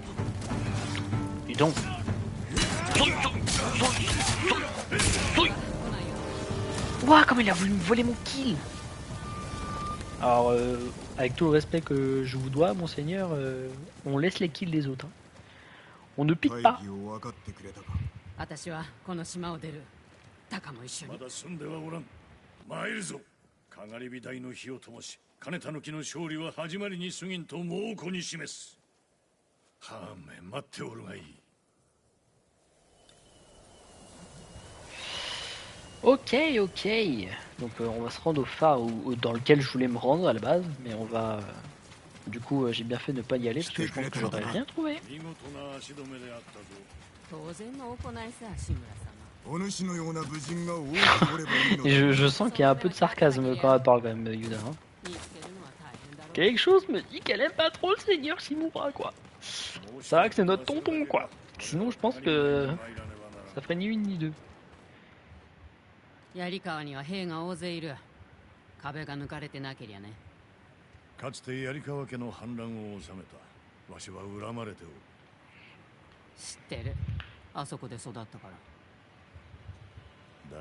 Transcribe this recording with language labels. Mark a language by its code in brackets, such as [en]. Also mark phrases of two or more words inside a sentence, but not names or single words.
[fr] Dis donc. Ouah, comme il a voulu me voler mon kill. Alors, avec tout le respect que je vous dois, monseigneur, on laisse les kills des autres. Hein. On ne pique pas. [ja] 私はこの島を出る。タカも一緒に。まだ済んではおらん。参るぞ。かがり火台の火を灯し、金たぬきの勝利は始まりに過ぎんと猛虎に示す。はめ待っておるがいい。 [fr] Ok, ok. Donc on va se rendre au phare dans lequel je voulais me rendre à la base, mais on va... Du coup, j'ai bien fait de ne pas y aller parce que je pense que j'aurais rien trouvé. Et je sens qu'il y a un peu de sarcasme quand elle parle quand même, Yuda. Hein. Quelque chose me dit qu'elle aime pas trop le seigneur Shimura, quoi. C'est vrai que c'est notre tonton, quoi. Sinon, je pense que ça ferait ni une ni deux. [ja] 槍川には兵が大勢いる。壁が抜かれてなけりゃね。かつて槍川家の反乱を収めた。わしは恨まれておる。知ってる。あそこで育ったから。